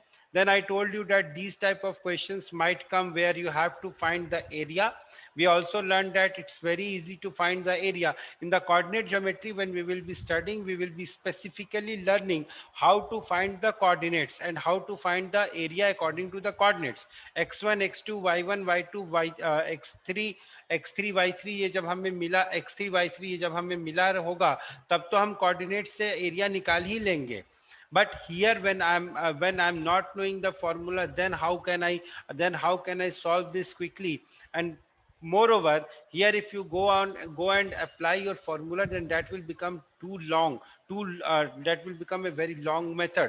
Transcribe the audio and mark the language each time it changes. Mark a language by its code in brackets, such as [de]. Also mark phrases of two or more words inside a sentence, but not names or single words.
[en] Then I told you that these type of questions might come where you have to find the area. We also learned that it's very easy to find the area. In the coordinate geometry, when we will be studying, we will be specifically learning how to find the coordinates and how to find the area according to the coordinates. [hi] x1, x2, y1, y2, x3, x3, y3 ये जब हमें मिला x3, y3 ये जब हमें मिला होगा, तब तो हम कोऑर्डिनेट से एरिया निकाल ही लेंगे. [en] But here, when I'm not knowing the formula, then how can I solve this quickly? And moreover, here if you go and apply your formula, then that will become too long. That will become a very long method.